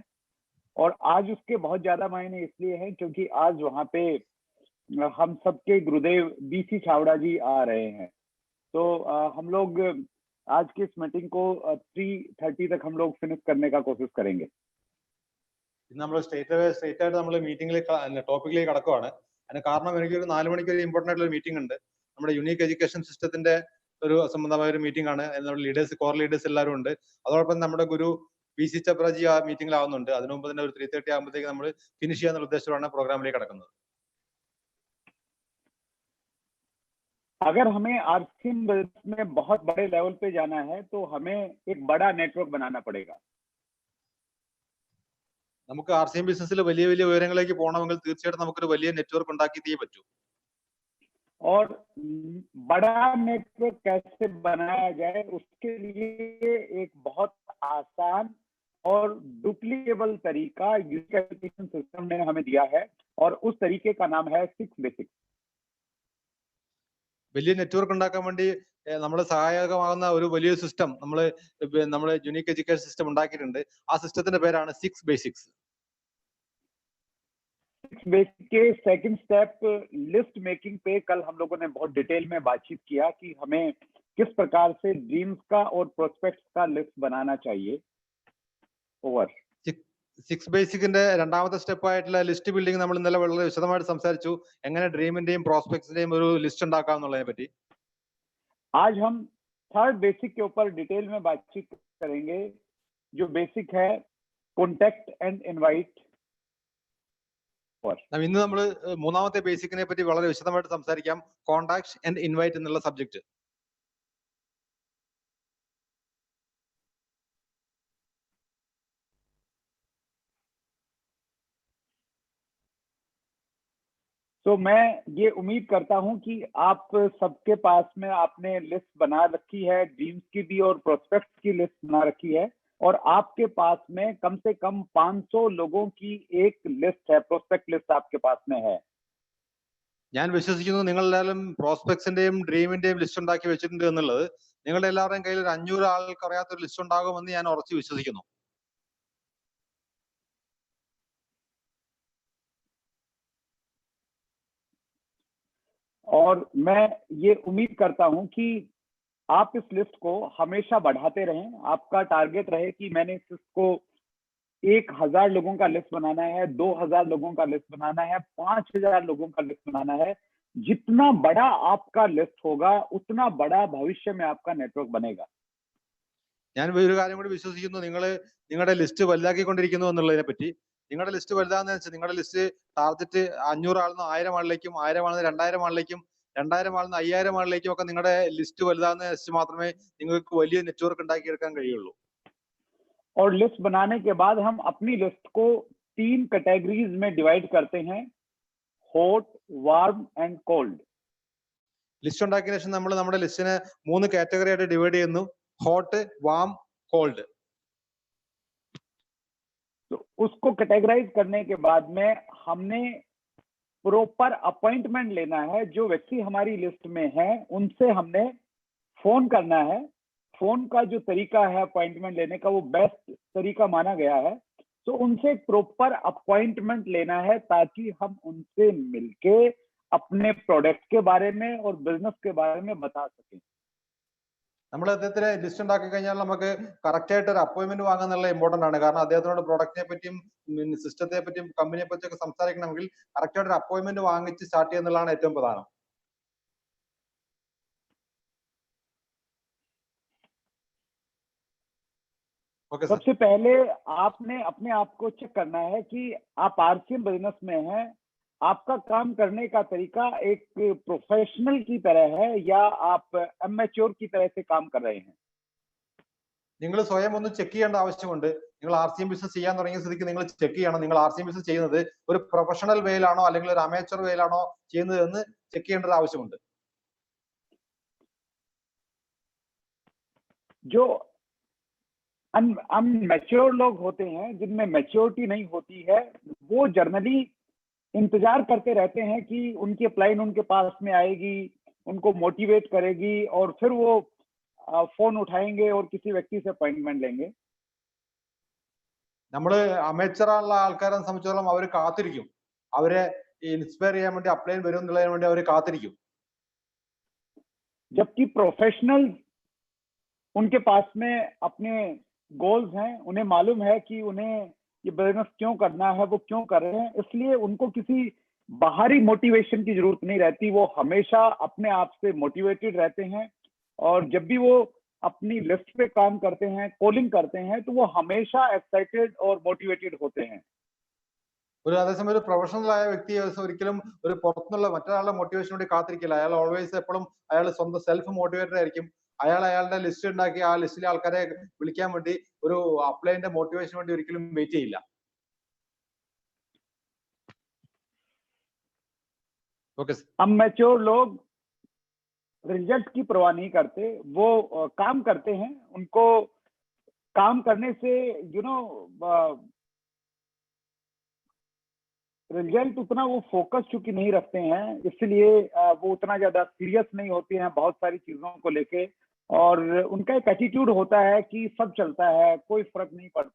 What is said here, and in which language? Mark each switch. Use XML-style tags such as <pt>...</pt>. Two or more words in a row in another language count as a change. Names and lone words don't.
<hi>और आज उसके बहुत ज्यादा मायने इसलिए हैं क्योंकि आज वहाँ पे हम सबके गुरुदेव BC छावड़ा जी आ रहे हैं। तो हम लोग आज की इस मीटिंग को 3:30 तक हम लोग फिनिश करने का कोशिश करेंगे।</hi> <ml>നമ്മൾ സ്ട്രേറ്റ് ആയിട്ട് നമ്മൾ മീറ്റിംഗിലേക്ക് ടോപ്പിക്കിലേക്ക് കടക്കുവാണ്. അതിന് കാരണം എനിക്കൊരു 4 മണിക്ക് ഒരു ഇമ്പോർട്ടന്റ് ആയിട്ടുള്ള മീറ്റിംഗ് ഉണ്ട്. നമ്മുടെ യുണീക്ക് എഡ്യൂക്കേഷൻ സിസ്റ്റത്തിന്റെ ഒരു സംബന്ധമായ ഒരു മീറ്റിംഗ് ആണ്. നമ്മുടെ</ml> <en>core leaders</en> <ml>എല്ലാവരും ഉണ്ട്. അതോടൊപ്പം നമ്മുടെ ഗുരു BC छावड़ा जी ആ മീറ്റിംഗിലാവുന്നുണ്ട്. അതിനു മുമ്പ് തന്നെ ഒരു 3:30 ആകുമ്പോഴത്തേക്ക് നമ്മൾ ഫിനിഷ് ചെയ്യാനുള്ള ഉദ്ദേശത്തോടാണ് പ്രോഗ്രാമിലേക്ക് കടക്കുന്നത്.</ml> <hi>अगर हमें RCM में बहुत बड़े लेवल पे जाना है तो हमें एक बड़ा नेटवर्क बनाना पड़ेगा।</hi> <ml>നമുക്ക് RCM ബിസിനസ്സിൽ വലിയ വലിയ ഉയരങ്ങളിലേക്ക് പോകണമെങ്കിൽ തീർച്ചയായിട്ടും നമുക്കൊരു വലിയ നെറ്റ്വർക്ക് ഉണ്ടാക്കിയേ പറ്റൂ.</ml> <hi>और बड़ा नेटवर्क कैसे बनाया जाए उसके लिए एक बहुत आसान और डुप्लीकेबल तरीका यूनिक एजुकेशन सिस्टम ने हमें दिया है, और उस तरीके का नाम है 6 बेसिक्स।</hi> <ml>വലിയ നെറ്റ്വർക്ക് ഉണ്ടാക്കാൻ വേണ്ടി നമ്മളെ സഹായകമാകുന്ന ഒരു വലിയ സിസ്റ്റം നമ്മള് യുണീക്ക് എഡ്യൂക്കേഷൻ സിസ്റ്റം ഉണ്ടാക്കിയിട്ടുണ്ട്. ആ സിസ്റ്റത്തിന്റെ പേരാണ് 6 बेसिक्स।</ml> <hi>6 बेसिक के</hi> <en>second step list making</en> <hi>पे कल हम लोगों ने बहुत डिटेल में बातचीत किया कि हमें किस प्रकार से ड्रीम्स का और प्रोस्पेक्ट्स का लिस्ट बनाना चाहिए। ओवर।</hi> <ml>6 ബേസിക്കിന്റെ രണ്ടാമത്തെ സ്റ്റെപ്പ് ആയിട്ടുള്ള</ml> <en>list building</en> <ml>നമ്മൾ ഇന്നലെ വളരെ വിശദമായിട്ട് സംസാരിച്ചു. എങ്ങനെ ഡ്രീമിന്റെയും പ്രോസ്പെക്ട്സിന്റെയും ഒരു ലിസ്റ്റ് ഉണ്ടാക്കാം എന്നുള്ളതിനെ പറ്റി.</ml> <hi>आज हम 3rd बेसिक के ऊपर डिटेल में बातचीत करेंगे, जो बेसिक है</hi> <en>contact and invite.</en> <ml>ഇന്ന് നമ്മൾ മൂന്നാമത്തെ ബേസിക്കിനെ പറ്റി വളരെ വിശദമായിട്ട് സംസാരിക്കാം.</ml> <en>contact and invite</en> <ml>എന്നുള്ള സബ്ജക്ട്.</ml> <hi>तो मैं ये उम्मीद करता हूं कि आप सबके पास में आपने लिस्ट बना रखी है, ड्रीम्स की भी और प्रोस्पेक्ट्स की लिस्ट बना रखी है, और आपके पास में कम से कम 500 लोगों की एक लिस्ट है,</hi> <en>prospect list</en> <hi>आपके पास में है।</hi> <ml>ഞാൻ വിശ്വസിക്കുന്നു നിങ്ങളെല്ലാവരും പ്രോസ്പെക്ട്സിന്റെയും ഡ്രീമിന്റെയും ലിസ്റ്റ് ഉണ്ടാക്കി വെച്ചിട്ടുണ്ട് എന്നുള്ളത്. നിങ്ങളുടെ എല്ലാവരുടെയും കയ്യിൽ ഒരു 500 ആൾക്ക് അറിയാത്തൊരു ലിസ്റ്റ് ഉണ്ടാകുമെന്ന് ഞാൻ ഉറച്ചു വിശ്വസിക്കുന്നു.</ml> <hi>और मैं ये उम्मीद करता हूं कि आप इस लिस्ट को हमेशा बढ़ाते रहें। आपका टारगेट रहे कि मैंने इस लिस्ट को 1000 लोगों का लिस्ट बनाना है, 2000 लोगों का लिस्ट बनाना है, 5000 लोगों का लिस्ट बनाना है। जितना बड़ा आपका लिस्ट होगा उतना बड़ा भविष्य में आपका नेटवर्क बनेगा।</hi> <ml>ഞാൻ ഒരു കാര്യം കൂടി വിശ്വസിക്കുന്നു, നിങ്ങളുടെ ലിസ്റ്റ് വലുതാക്കിക്കൊണ്ടിരിക്കുന്നു എന്നുള്ളതിനെ പറ്റി. നിങ്ങളുടെ ലിസ്റ്റ് വലുതാന്ന് വെച്ചാൽ നിങ്ങളുടെ</ml> <en>list target</en> <ml>500 ആളിന്ന് 1000 ആളിലേക്കും, 1000 ആളിന്ന് 2000 ആളിലേക്കും, 2000 ആളിന്ന് 5000 ആളിലേക്കും ഒക്കെ നിങ്ങളുടെ ലിസ്റ്റ് വലുതാന്ന് വെച്ച് മാത്രമേ നിങ്ങൾക്ക് വലിയ നെറ്റ്വർക്ക് ഉണ്ടാക്കിയെടുക്കാൻ കഴിയുള്ളൂ.</ml> <hi>और लिस्ट बनाने के बाद हम अपनी लिस्ट को 3 कैटेगरीज में डिवाइड करते हैं,</hi> <en>hot, warm and cold.</en> <ml>ലിസ്റ്റ് ഉണ്ടാക്കിയ ശേഷം നമ്മൾ നമ്മുടെ ലിസ്റ്റിനെ 3 കാറ്റഗറി ആയിട്ട് ഡിവൈഡ് ചെയ്യുന്നു:</ml> <en>Hot, warm, cold.</en> <hi>तो उसको कैटेगराइज करने के बाद में हमने प्रॉपर अपॉइंटमेंट लेना है। जो व्यक्ति हमारी लिस्ट में है उनसे हमने फोन करना है। फोन का जो तरीका है अपॉइंटमेंट लेने का वो बेस्ट तरीका माना गया है। तो उनसे प्रॉपर अपॉइंटमेंट लेना है ताकि हम उनसे मिलके अपने प्रोडक्ट के बारे में और बिजनेस के बारे में बता सकें।</hi> <ml>നമ്മൾ അദ്ദേഹത്തിന് ലിസ്റ്റ് ഉണ്ടാക്കി കഴിഞ്ഞാൽ നമുക്ക് കറക്റ്റ് ആയിട്ട് ഒരു അപ്പോയിന്റ്മെന്റ് വാങ്ങാന്നുള്ള ഇമ്പോർട്ടന്റ് ആണ്. കാരണം അദ്ദേഹത്തിനോട് പ്രൊഡക്റ്റിനെ പറ്റിയും സിസ്റ്റത്തെ പറ്റിയും കമ്പനിയെ പറ്റിയൊക്കെ സംസാരിക്കണമെങ്കിൽ കറക്റ്റ് ആയിട്ട് ഒരു അപ്പോയിന്റ്മെന്റ് വാങ്ങിച്ച് സ്റ്റാർട്ട് ചെയ്യുന്നതാണ് ഏറ്റവും പ്രധാനം.</ml> <hi>सबसे पहले आपने अपने आप को चेक करना है कि आप आरसीएम बिजनेस में हैं, आपका काम करने का तरीका एक प्रोफेशनल की तरह है या आप अमेच्योर की तरह से काम कर रहे हैं.</hi> <ml>നിങ്ങൾ സ്വയം ഒന്ന് ചെക്ക് ചെയ്യേണ്ട ആവശ്യമുണ്ട്. നിങ്ങൾ ആർസിഎം ബിസിനസ് ചെയ്യാൻ തുടങ്ങിയ സ്ഥിതിക്ക് നിങ്ങൾ ചെക്ക് ചെയ്യണം, നിങ്ങൾ ആർസിഎം ബിസിനസ് ചെയ്യുന്നത് ഒരു പ്രൊഫഷണൽ വേയിലാണോ അല്ലെങ്കിൽ ഒരു അമേച്ചർ വേയിലാണോ ചെയ്യുന്നത് എന്ന് ചെക്ക് ചെയ്യേണ്ടത് ആവശ്യമുണ്ട്.</ml> <hi>जो अनमेच्योर लोग होते हैं, जिनमें मैच्योरिटी नहीं होती है, वो जनरली इंतजार करते रहते हैं कि उनकी अपलाइन उनके पास में आएगी, उनको मोटिवेट करेगी और फिर वो फोन उठाएंगे और किसी व्यक्ति से अपॉइंटमेंट लेंगे.</hi> <ml>നമ്മൾ അമേച്ചർ ഉള്ള ആൾക്കാരെ സംബന്ധിച്ചിടത്തോളം അവർ കാത്തിരിക്കും, അവരെ ഇൻസ്പയർ ചെയ്യാൻ വേണ്ടി അപ്ലൈൻ വരും എന്നുള്ളതിന് വേണ്ടി അവർ കാത്തിരിക്കും.</ml> <hi>जबकि प्रोफेशनल उनके पास में अपने गोल्स हैं, उन्हें मालूम है कि उन्हें ये बिजनेस क्यों करना है, वो क्यों कर रहे हैं, इसलिए उनको किसी बाहरी मोटिवेशन की जरूरत नहीं रहती. वो हमेशा अपने आप से मोटिवेटेड रहते हैं और जब भी वो अपनी लिस्ट पे काम करते हैं, कॉलिंग करते हैं, तो वो हमेशा एक्साइटेड और मोटिवेटेड होते हैं.</hi> <ml>ഒരു അതേസമയം ഒരു പ്രൊഫഷണൽ ആയ വ്യക്തി ഒരിക്കലും ഒരു പുറത്തുനിന്നുള്ള മറ്റൊരാളുടെ മോട്ടിവേഷന് വേണ്ടി കാത്തിരിക്കില്ല. അയാൾ ഓൾവേസ് എപ്പോഴും അയാൾ സ്വന്തം</ml> <en>self motivated</en> <ml>ആയിരിക്കും. അയാൾ അയാളുടെ ലിസ്റ്റ് ഉണ്ടാക്കി ആ ലിസ്റ്റിലെ ആൾക്കാരെ വിളിക്കാൻ വേണ്ടി ഒരു അപ്ലൈന്റെ മോട്ടിവേഷന് വേണ്ടി ഒരിക്കലും വെയിറ്റ് ചെയ്യില്ല.</ml> <en>Okay sir.</en> <hi>अनमैच्योर लोग रिजल्ट की परवाह नहीं करते, वो काम करते हैं. उनको काम करने से रिजल्ट उतना वो फोकस चूंकि नहीं रखते हैं, इसलिए वो उतना ज्यादा सीरियस नहीं होते हैं बहुत सारी चीजों को लेके और उनका एक एटीट्यूड होता है कि सब चलता है, कोई फर्क नहीं पड़ता.</hi>